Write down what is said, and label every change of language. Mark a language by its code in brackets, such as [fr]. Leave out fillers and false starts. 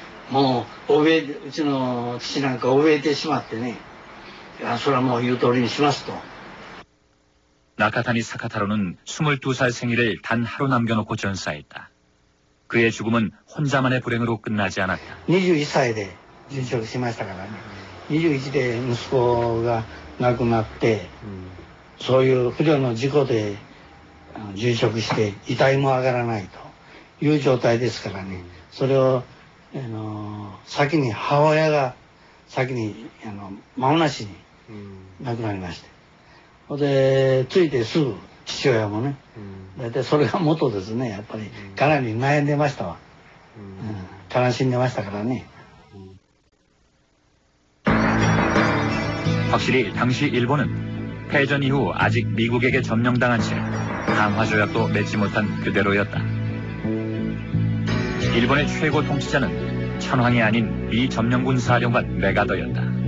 [ja] もううちの父なんか怯えてしまってね、それはもう言う通りにしますと。 [ko] 나카타니 사카타로는 22살 생일을 단 하루 남겨놓고 전사했다. 그의 죽음은 혼자만의 불행으로 끝나지 않았다. [ja] 21歳で殉職しましたからね。21で息子が亡くなって、そういう不慮の事故で殉職して遺体も上がらないという状態ですからね。それを先に母親が先に間もなしに亡くなりまして。でついてすぐ父親もね、大体それが元ですね。やっぱりかなり悩んでましたわ。悲しんでましたからね。 [ko] 확실히 당시 일본은 패전 이후 아직 미국에게 점령당한 채 강화조약도 맺지 못한 그대로였다. 일본의 최고 통치자는 천황이 아닌 미 점령군 사령관 메가더였다.